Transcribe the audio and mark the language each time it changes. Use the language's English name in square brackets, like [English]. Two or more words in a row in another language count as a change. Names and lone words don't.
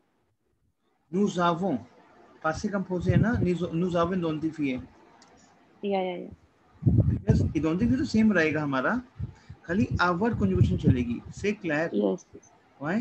[French] Nous avons. Passé composé [Hindi] है ना. [French] Nous avons identifié. [English] Yeah. Because identifier [Hindi] तो सेम रहेगा हमारा. खाली आवर conjugation चलेगी. [English] Say Claire. Yes. Why?